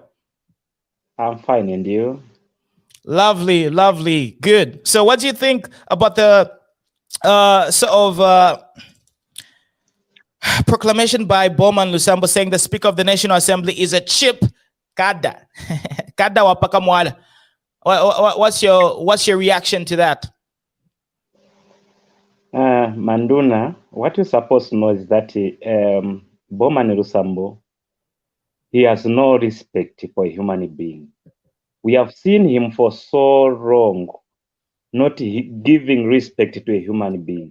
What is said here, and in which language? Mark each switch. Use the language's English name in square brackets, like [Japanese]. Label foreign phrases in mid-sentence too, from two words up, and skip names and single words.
[English] I'm fine, and you? Lovely, lovely, good. So what do you think about the proclamation by Bowman Lusambo saying the Speaker of the National Assembly is a cheap cadre? [Bemba] Cadre wa paka mwala. [English] What's your reaction to that? Manduna, what you're supposed to know is that Bowman Lusambo, he has no respect for a human being. We have seen him for so long, not giving respect to a human being.